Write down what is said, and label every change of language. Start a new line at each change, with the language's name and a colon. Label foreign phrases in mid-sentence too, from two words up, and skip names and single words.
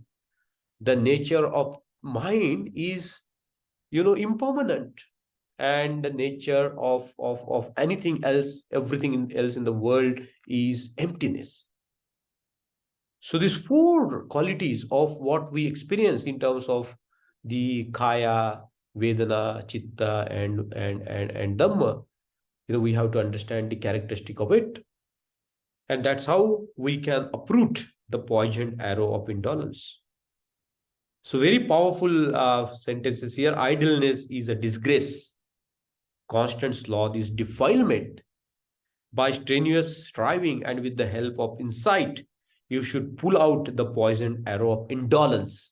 English: The nature of mind is, impermanent, and the nature of anything else, everything else in the world is emptiness. So these four qualities of what we experience in terms of the
Pali: kaya, vedana, chitta,
English: and dhamma, we have to understand the characteristic of it, and that's how we can uproot the poisoned arrow of indolence. So very powerful sentences here. Idleness is a disgrace. Constant sloth is defilement. By strenuous striving and with the help of insight, you should pull out the poisoned arrow of indolence.